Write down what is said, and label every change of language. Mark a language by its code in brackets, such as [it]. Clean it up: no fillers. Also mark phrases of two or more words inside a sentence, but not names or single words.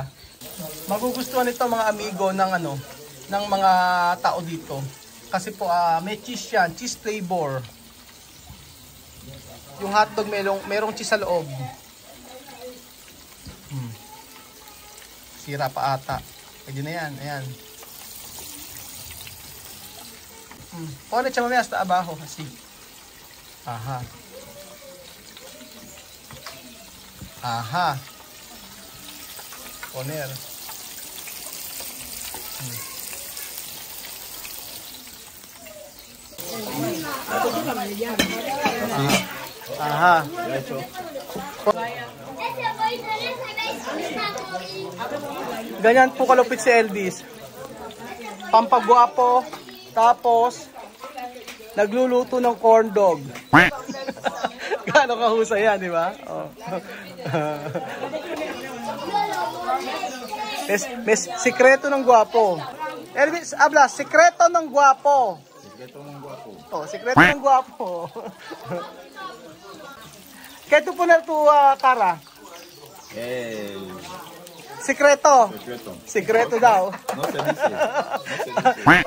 [tl] Magugustuhan ito mga amigo ng mga tao dito. Kasi po may cheese yan, [en] cheese flavor. [tl] Yung hotdog merong cheese sa loob. Sira pa ata. Pwede na yan, ayan. [es] Pone Chamame hasta abajo, así. Aha. Aha. Poner. Aha. [tl] Ganyan po kalupit si Elvis. Pampagwapo, tapos nagluluto ng corn dog. Gaano kahusay yan, di ba? Oh. May sikreto ng gwapo. Elvis, habla, sikreto ng gwapo. Sikreto ng gwapo. Oh, sikreto ng gwapo. [es] ¿Qué tú poner tu cara? [tl] Sikreto. Sikreto daw. [es] No se dice. No se dice.